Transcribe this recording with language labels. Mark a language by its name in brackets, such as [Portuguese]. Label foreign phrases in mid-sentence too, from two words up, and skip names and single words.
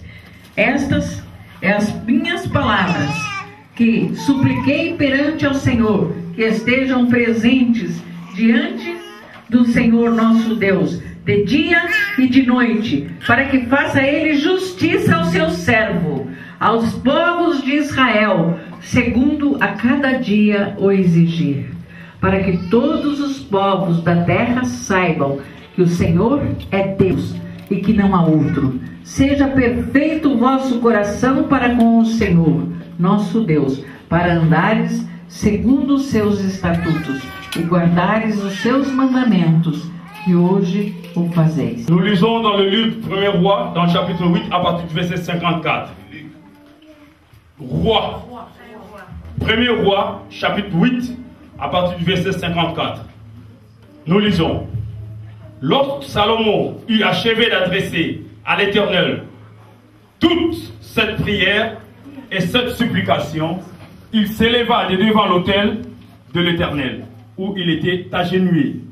[Portuguese] Estas são as minhas palavras que supliquei perante ao Senhor, que estejam presentes diante do Senhor nosso Deus, de dia e de noite, para que faça ele justiça ao seu servo, aos povos de Israel, segundo a cada dia o exigir, para que todos os povos da terra saibam que o Senhor é Deus e que não há outro. Seja perfeito o vosso coração para com o Senhor, nosso Deus, para andares segundo os seus estatutos e guardares os seus mandamentos, que hoje o fazeis. [French] nous lisons dans le livre 1er Roi, dans le chapitre 8, à partir du verset 54. Roi. 1er Roi, chapitre 8, à partir du verset 54. Nous lisons. Lorsque Salomon eut achevé d'adresser à l'Éternel toute cette prière et cette supplication, il s'éleva de devant l'autel de l'Éternel, où il était agenouillé.